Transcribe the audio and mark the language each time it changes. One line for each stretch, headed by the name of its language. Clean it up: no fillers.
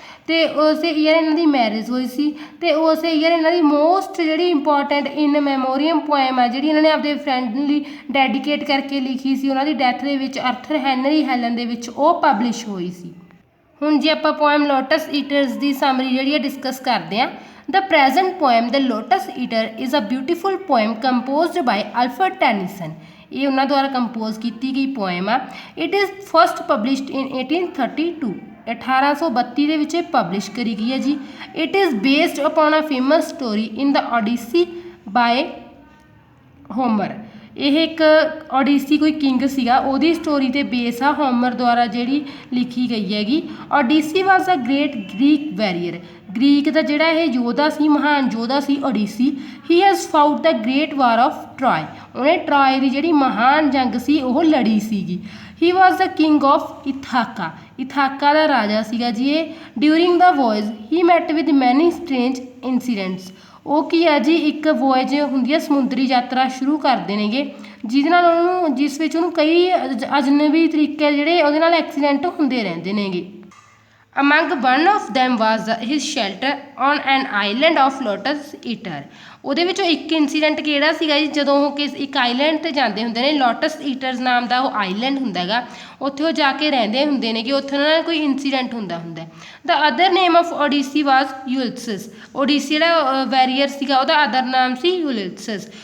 Punjabi: ਤੇ ਉਸੇ ਈਅਰ ਇਹਨਾਂ ਦੀ ਮੈਰਿਜ ਹੋਈ ਸੀ। ਤੇ ਉਸੇ ਈਅਰ ਇਹਨਾਂ ਦੀ ਮੋਸਟ ਜਿਹੜੀ ਇੰਪੋਰਟੈਂਟ ਇਨ ਮੈਮੋਰੀਅਮ ਪੋਇਮ ਆ ਜਿਹੜੀ ਇਹਨਾਂ ਨੇ ਆਪਣੇ ਫਰੈਂਡ ਲਈ ਡੈਡੀਕੇਟ ਕਰਕੇ ਲਿਖੀ ਸੀ ਉਹਨਾਂ ਦੀ ਡੈਥ ਦੇ ਵਿੱਚ, ਅਰਥਰ ਹੈਨਰੀ ਹੈਲਨ ਦੇ ਵਿੱਚ ਉਹ ਪਬਲਿਸ਼ ਹੋਈ ਸੀ। ਹੁਣ ਜੇ ਆਪਾਂ ਪੋਇਮ ਲੋਟਸ ਈਟਰਸ ਦੀ ਸਮਰੀ ਜਿਹੜੀ ਹੈ ਡਿਸਕਸ ਕਰਦੇ ਹਾਂ।
English: The present poem, The Lotus Eater, is a beautiful poem composed by Alfred Tennyson.
Punjabi: ਇਹ ਉਹਨਾਂ ਦੁਆਰਾ ਕੰਪੋਜ਼ ਕੀਤੀ ਗਈ ਪੋਇਮ ਆ।
English: It is first published in 1832.
Punjabi: 1832 ਦੇ ਵਿੱਚ ਇਹ ਪਬਲਿਸ਼ ਕਰੀ ਗਈ ਹੈ ਜੀ।
English: It is based upon a famous story in the Odyssey by Homer.
Punjabi: ਇਹ ਇੱਕ ਓਡੀਸੀ ਕੋਈ ਕਿੰਗ ਸੀਗਾ ਉਹਦੀ ਸਟੋਰੀ 'ਤੇ ਬੇਸ ਆ, ਹੋਮਰ ਦੁਆਰਾ ਜਿਹੜੀ ਲਿਖੀ ਗਈ ਹੈਗੀ।
English: Odyssey was a great Greek warrior.
Punjabi: Greek ਦਾ ਜਿਹੜਾ ਇਹ ਯੋਧਾ ਸੀ, ਮਹਾਨ ਯੋਧਾ ਸੀ Odissi.
English: He has fought the great war of Troy.
Punjabi: ਉਹਨੇ ਟਰਾਏ ਦੀ ਜਿਹੜੀ ਮਹਾਨ ਜੰਗ ਸੀ ਉਹ ਲੜੀ ਸੀਗੀ।
English: He was the king of Ithaca.
Punjabi: ਇਥਾਕਾ ਦਾ ਰਾਜਾ ਸੀਗਾ ਜੀ ਇਹ।
English: During the voyage he met with many strange incidents.
Punjabi: ਉਹ ਕੀ ਆ ਜੀ, ਇੱਕ ਵੋਇਜ ਹੁੰਦੀ ਹੈ, ਸਮੁੰਦਰੀ ਯਾਤਰਾ ਸ਼ੁਰੂ ਕਰਦੇ ਨੇਗੇ ਜਿਹਦੇ ਨਾਲ ਉਹਨੂੰ, ਜਿਸ ਵਿੱਚ ਉਹਨੂੰ ਕਈ ਅਜਨਬੀ ਤਰੀਕੇ ਜਿਹੜੇ ਉਹਦੇ ਨਾਲ ਐਕਸੀਡੈਂਟ ਹੁੰਦੇ ਰਹਿੰਦੇ ਨੇਗੇ।
English: Among one of them was his shelter on an island of Lotus Eater.
Punjabi: ਉਹਦੇ ਵਿੱਚੋਂ ਇੱਕ ਇੰਸੀਡੈਂਟ ਕਿਹੜਾ ਸੀਗਾ ਜੀ, ਜਦੋਂ ਉਹ ਇੱਕ ਆਈਲੈਂਡ 'ਤੇ ਜਾਂਦੇ ਹੁੰਦੇ ਨੇ। ਲੋਟਸ ਈਟਰਸ ਨਾਮ ਦਾ ਉਹ ਆਈਲੈਂਡ ਹੁੰਦਾ ਹੈਗਾ, ਉੱਥੇ ਉਹ ਜਾ ਕੇ ਰਹਿੰਦੇ ਹੁੰਦੇ ਨੇ ਕਿ ਉੱਥੇ ਉਹਨਾਂ ਨਾਲ ਕੋਈ ਇੰਸੀਡੈਂਟ ਹੁੰਦਾ।
English: The other name of Odyssey was Ulysses.
Punjabi: ਓਡੀਸੀ ਜਿਹੜਾ ਵੈਰੀਅਰ ਸੀਗਾ ਉਹਦਾ ਅਦਰ ਨਾਮ ਸੀ ਯੂਲਿਸਸ।